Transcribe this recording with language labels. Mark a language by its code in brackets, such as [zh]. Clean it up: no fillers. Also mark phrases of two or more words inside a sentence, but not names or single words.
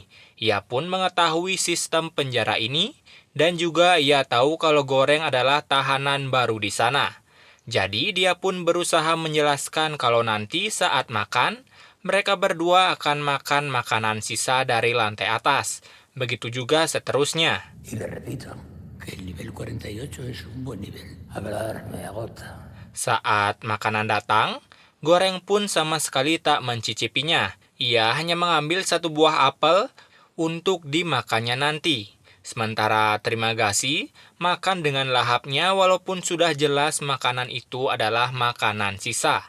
[id] Ia pun mengetahui sistem penjara ini dan juga ia tahu kalau Goreng adalah tahanan baru di sana. Jadi dia pun berusaha menjelaskan kalau nanti saat makan, mereka berdua akan makan makanan sisa dari lantai atas. Begitu juga seterusnya. [es] Y le repito que el nivel 48 es un buen nivel. Hablar me agota. [id] Saat makanan datang, Goreng pun sama sekali tak mencicipinya. Ia hanya mengambil satu buah apel untuk dimakannya nanti. Sementara Terima Kasih makan dengan lahapnya walaupun sudah jelas makanan itu adalah makanan sisa.